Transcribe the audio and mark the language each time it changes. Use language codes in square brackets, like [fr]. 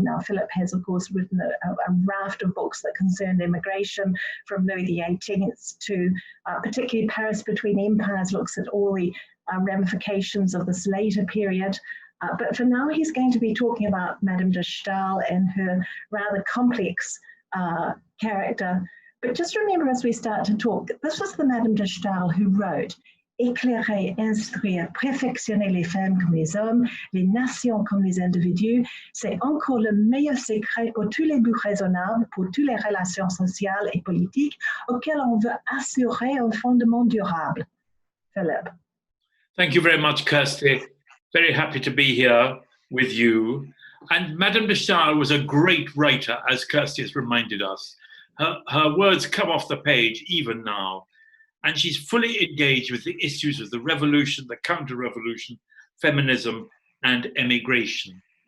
[en] Now, Philip has, of course, written a raft of books that concerned immigration, from Louis XVIII to particularly Paris Between Empires, looks at all the ramifications of this later period. But for now, he's going to be talking about Madame de Staël and her rather complex character. But just remember as we start to talk, this was the Madame de Staël who wrote [fr] éclairer, instruire, perfectionner les femmes comme les hommes, les nations comme les individus, c'est encore le meilleur secret pour tous les buts raisonnables, pour toutes les relations sociales et politiques auxquelles on veut assurer un fondement durable. [en] Philip. Thank you very much, Kirsty. Very happy to be here with you. And Madame de Staël was a great writer, as Kirsty has reminded us. Her words come off the page even now. And she's fully engaged with the issues of the revolution, the counter-revolution, feminism, and emigration.